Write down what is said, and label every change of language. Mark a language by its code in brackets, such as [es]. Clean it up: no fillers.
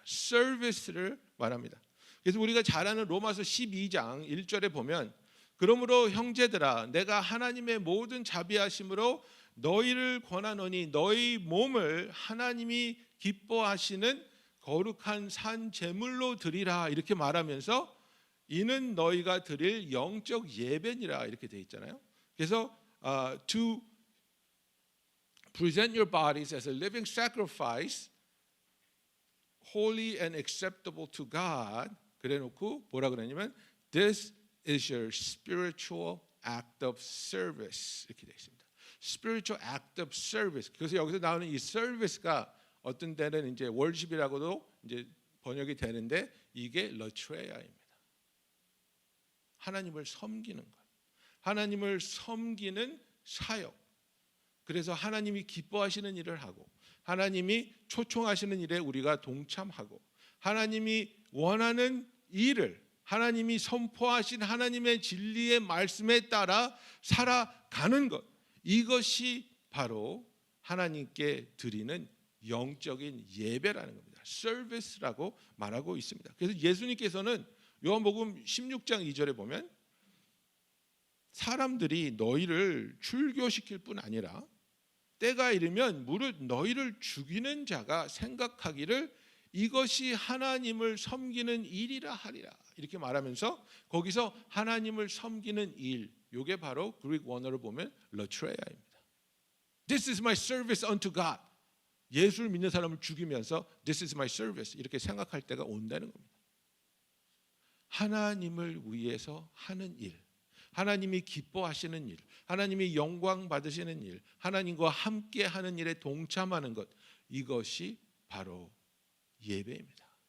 [ko] 서비스를 말합니다. 그래서 우리가 잘 아는 로마서 12장 1절에 보면 그러므로 형제들아 내가 하나님의 모든 자비하심으로 너희를 권하노니 너희 몸을 하나님이 기뻐하시는 거룩한 산 제물로 드리라 이렇게 말하면서 이는 너희가 드릴 영적 예배니라 이렇게 돼 있잖아요. 그래서 [en] to present your bodies as a living sacrifice holy and acceptable to God [ko] 그래놓고 뭐라 그러냐면 [en] this is your spiritual act of service [ko] 이렇게 되어 있습니다. [en] spiritual act of service. [ko] 그래서 여기서 나오는 이 service가 어떤 때는 이제 worship이라고도 이제 번역이 되는데 이게 러트레야입니다. 하나님을 섬기는 것, 하나님을 섬기는 사역. 그래서 하나님이 기뻐하시는 일을 하고 하나님이 초청하시는 일에 우리가 동참하고 하나님이 원하는 일을 하나님이 선포하신 하나님의 진리의 말씀에 따라 살아가는 것, 이것이 바로 하나님께 드리는 영적인 예배라는 겁니다. 서비스라고 말하고 있습니다. 그래서 예수님께서는 요한복음 16장 2절에 보면 사람들이 너희를 출교시킬 뿐 아니라 때가 이르면 무릇 너희를 죽이는 자가 생각하기를 이것이 하나님을 섬기는 일이라 하리라, 이렇게 말하면서 거기서 하나님을 섬기는 일, 이게 바로 그릭 원어로 보면 latrea입니다. [en] This is my service unto God. [ko] 예수를 믿는 사람을 죽이면서 [en] This is my service [ko] 이렇게 생각할 때가 온다는 겁니다. 하나님을 위해서 하는 일, 하나님이 기뻐하시는 일, 하나님이 영광 받으시는 일, 하나님과 함께 하는 일에 동참하는 것, 이것이 바로 예배입니다.